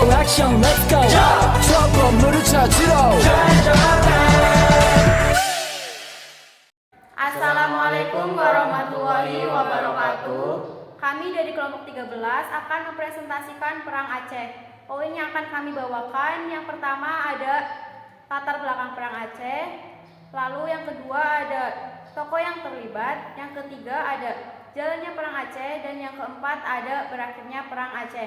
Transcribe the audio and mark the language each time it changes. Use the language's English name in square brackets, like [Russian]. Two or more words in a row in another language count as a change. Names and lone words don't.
[English] action let's go [Korean] 저 건물을 찾으러 [Arabic] السلام عليكم ورحمة الله وبركاته. [Indonesian] Kami dari kelompok 13 akan mempresentasikan Perang Aceh. Poin yang akan kami bawakan, yang pertama ada latar belakang Perang Aceh, lalu yang kedua ada tokoh yang terlibat, yang ketiga ada jalannya Perang Aceh, dan yang keempat ada berakhirnya Perang Aceh.